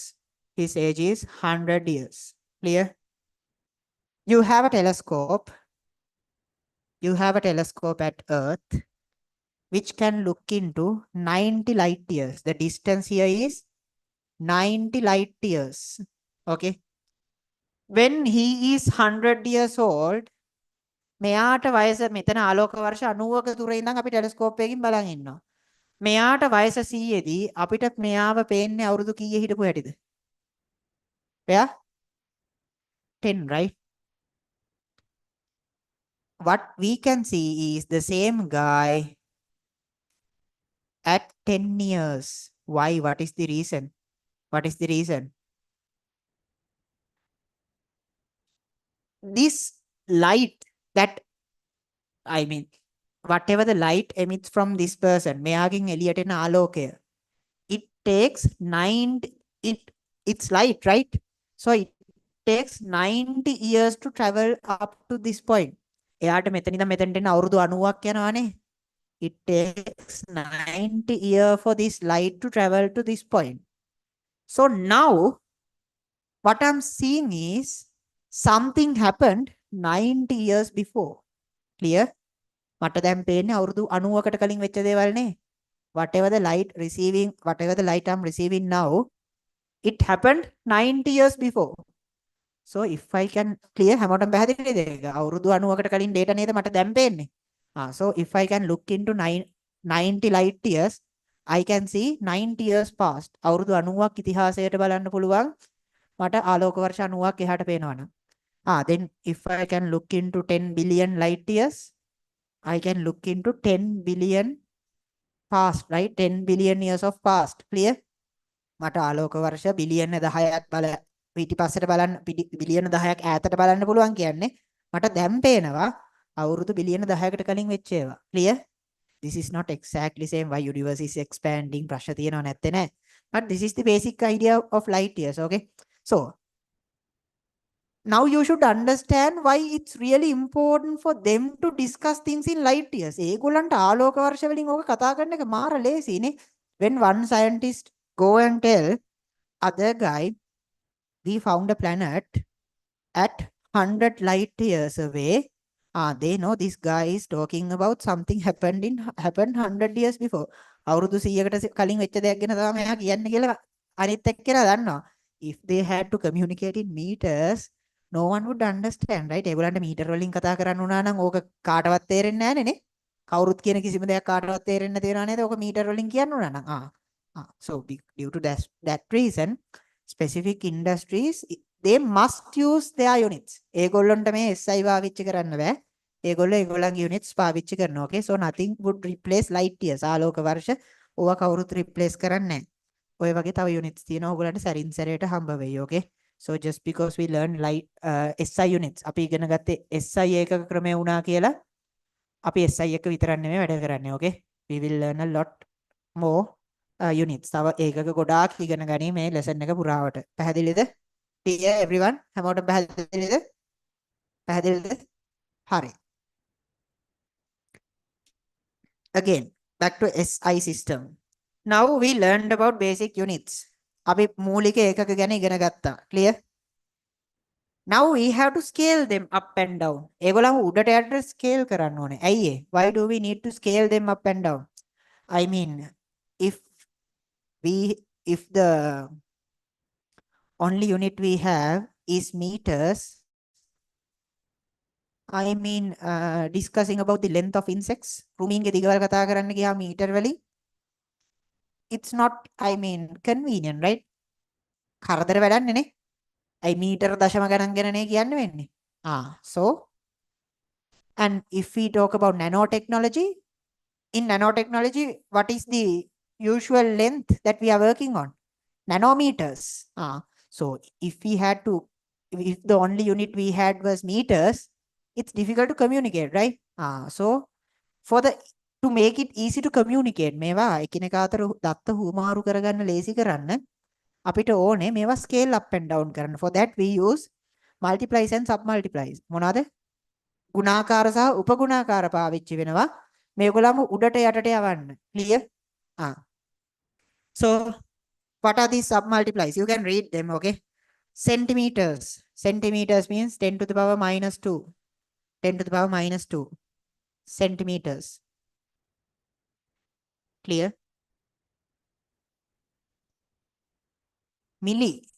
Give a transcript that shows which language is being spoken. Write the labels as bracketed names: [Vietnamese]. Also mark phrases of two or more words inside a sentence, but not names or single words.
[English] His age is 100 years. Clear? You have a telescope. You have a telescope at Earth which can look into 90 light years. The distance here is 90 light years. Okay. When he is 100 years old, [Sinhala] මෙයාට වයස මෙතන ආලෝක වර්ෂ 90ක දුර ඉඳන් අපි ටෙලස්කෝප් එකකින් බලන් ඉන්නවා. මෙයාට වයස 100 දී අපිට මෙයාව පේන්නේ අවුරුදු කීයේ හිටපු හැටිද? එයා 10, [English] right? What we can see is the same guy at 10 years. Why? What is the reason? What is the reason? This light that, I mean, whatever the light emits from this person, [Sinhala] මෙයාගෙන් එළියට එන ආලෝකය, [English] it takes 9, it's light, right? So it takes 90 years to travel up to this point. [Sinhala] එයාට මෙතන ඉඳන් මෙතනට එන්න අවුරුදු 90ක් යනවානේ. [English] It takes 90 years for this light to travel to this point. So now what I'm seeing is something happened 90 years before. Clear? [Sinhala] මට දැන් පේන්නේ අවුරුදු 90කට කලින් වෙච්ච දේවල් නේ. [English] Whatever the light I'm receiving now, it happened 90 years before. So if I can clear [Sinhala] හැමෝටම පැහැදිලිද ඒක? අවුරුදු 90කට කලින් data නේද මට දැන් පේන්නේ. [English] So if I can look into 90 light years, I can see 90 years past. [Sinhala] අවුරුදු 90ක් ඉතිහාසයට බලන්න පුළුවන් මට ආලෝක වර්ෂ 90ක් එහාට පේනවනම්. [English] Then if I can look into 10 billion light years, I can look into 10 billion past, right? 10 billion years of past. Clear? [Sinhala] මට ආලෝක වර්ෂ බිලියන 10ක් බල පිටිපස්සට බලන්න බිලියන 10ක් ඈතට බලන්න පුළුවන් කියන්නේ මට දැන් පේනවා අවුරුදු බිලියන 10කට කලින් වෙච්ච ඒවා. [English] Clear? This is not exactly same why universe is expanding. [Sinhala] ප්‍රශ්න තියෙනව නැත්තේ නෑ. [English] But this is the basic idea of light years. Okay. So now you should understand why it's really important for them to discuss things in light years. [Sinhala] ඒගොල්ලන්ට ආලෝක වර්ෂ වලින් ඕක කතා කරන එක මාර ලේසිනේ. [English] When one scientist go and tell other guy, we found a planet at 100 light years away. They know this guy is talking about something happened 100 years before. [Sinhala] අවුරුදු 100කට කලින් වෙච්ච දෙයක් ගැන තමයි මෙයා කියන්නේ කියලා අනිත් එක්කෙනා දන්නවා. [English] If they had to communicate in meters, no one would understand, right? [Sinhala] ඒගොල්ලන්ට මීටර වලින් කතා කරන්න උනා නම් ඕක කාටවත් තේරෙන්නේ නැහැ නේ. කවුරුත් කියන කිසිම දෙයක් කාටවත් තේරෙන්නේ නැති වෙනවා නේද? ඕක මීටර වලින් කියන්න උනා නම්. [English] So due to that reason, specific industries, they must use their units. [Sinhala] ඒගොල්ලන්ට මේ SI පාවිච්චි කරන්න බෑ. ඒගොල්ලන්ගේ units පාවිච්චි කරනවා. [English] Okay, so nothing would replace light years. [Sinhala] ආලෝක වර්ෂ ඕවා කවුරුත් replace කරන්නේ නැහැ. ඔය වගේ තව units තියෙනවා. ඕගොල්ලන්ට සැරින් සැරේට හම්බ වෙයි. [English] Okay, so just because we learn light SI units, [Sinhala] අපි ඉගෙන ගත්තේ SI ඒකක ක්‍රමය වුණා කියලා අපි SI එක විතරක් නෙමෙයි වැඩ කරන්නේ. [English] Okay, we will learn a lot more units. [Sinhala] තව ඒකක ගොඩාක් ඉගෙන ගනි මේ lesson එක පුරාවට. පැහැදිලිද? [English] Clear everyone? [Sinhala] හැමෝටම පැහැදිලිද? පැහැදිලිද? හරි. [English] Again, back to SI system. Now we learned about basic units. [Sinhala] අපි මූලික ඒකක ගැන ඉගෙන ගත්තා. [English] Clear? Now we have to scale them up and down. [Sinhala] ඒගොල්ලන්ව උඩට යටට scale කරන්න ඕනේ. ඇයි ඒ? [English] Why do we need to scale them up and down? I mean, if the only unit we have is meters, I mean, discussing about the length of insects, rooming [Sinhala] ගේ දිගවල කතා කරන්න ගියා meter වලින්, [English] it's not, I mean, convenient, right? [Sinhala] කරදර වැඩන්නේ නේ. අයි meter දශම ගණන් ගැනනේ කියන්න වෙන්නේ. [English] So And if we talk about nanotechnology, in nanotechnology, what is the usual length that we are working on? Nanometers. So if the only unit we had was meters, it's difficult to communicate, right? So for the to make it easy to communicate, [Sinhala] මේවා එකිනෙකා අතර දත්ත හුවමාරු කරගන්න ලේසි කරන්න අපිට ඕනේ මේවා [English] scale up and down [Sinhala] කරන්න. [English] For that we use multiplies and submultiplies. [Sinhala] මොනවාද? ගුණාකාර සහ උපගුණාකාර පාවිච්චි වෙනවා. මේගොල්ලන්ව උඩට යටට යවන්න. [English] Clear? Ah. So what are these submultiplies? You can read them, okay? Centimeters. Centimeters means 10 to the power minus 2. 10 to the power minus 2 centimeters. Clear? Milli.